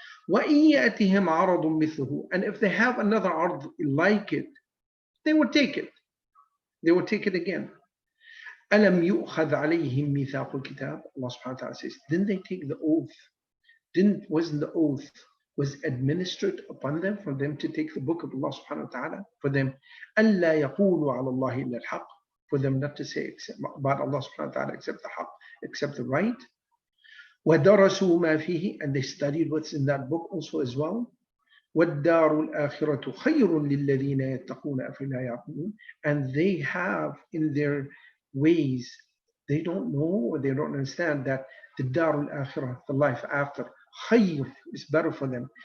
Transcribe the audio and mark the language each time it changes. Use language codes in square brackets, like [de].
[ar] وَإِن يَأْتِهِمْ عَرَضٌ مِثْلُهُ, [en] and if they have another ard like it, they would take it. They will take it again. [ar] أَلَمْ يُؤْخَذْ عَلَيْهِمْ مِيثَاقُ الْكِتَابِ. [en] Allah subhanahu wa ta'ala says, didn't they take the oath? Wasn't the oath was administered upon them for them to take the book of Allah subhanahu wa ta'ala? For them, [ar] أَلَّا يَقُولُوا عَلَى اللَّهِ إِلَّا الْحَقِّ. [en] For them not to say about Allah subhanahu wa ta'ala except the haqq, except the right. [ar] وَدَرَسُوا مَا فِيهِ. [en] And they studied what's in that book also as well. [ar] وَالدَّارُ الْآخِرَةُ خَيْرٌ لِلَّذِينَ يَتَّقُونَ أَفَلَا يَعْقِلُونَ. [en] And they have in their ways, they don't know or they don't understand that the Darul Akhirah, the life after, خير is better for them.